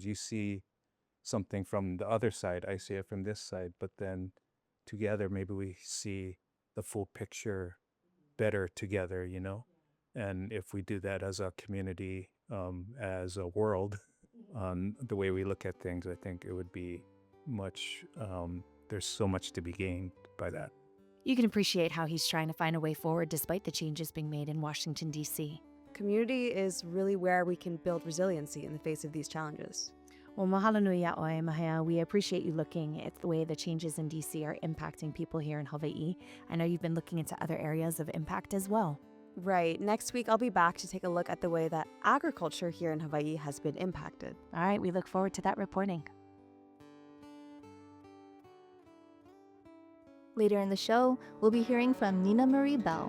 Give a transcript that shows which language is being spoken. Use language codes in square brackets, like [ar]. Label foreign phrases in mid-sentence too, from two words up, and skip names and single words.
[en] You see something from the other side, I see it from this side, but then together maybe we see the full picture better together, And if we do that as a community, as a world, the way we look at things, I think it would be much, there's so much to be gained by that. You can appreciate how he's trying to find a way forward despite the changes being made in Washington, D.C. Community is really where we can build resiliency in the face of these challenges. [haw] Well, mahalo nui a'oe, Mahea. [en] We appreciate you looking at the way the changes in D.C. are impacting people here in Hawaii. I know you've been looking into other areas of impact as well. Right. Next week, I'll be back to take a look at the way that agriculture here in Hawaii has been impacted. All right, we look forward to that reporting. Later in the show, we'll be hearing from Ninamarie Bell.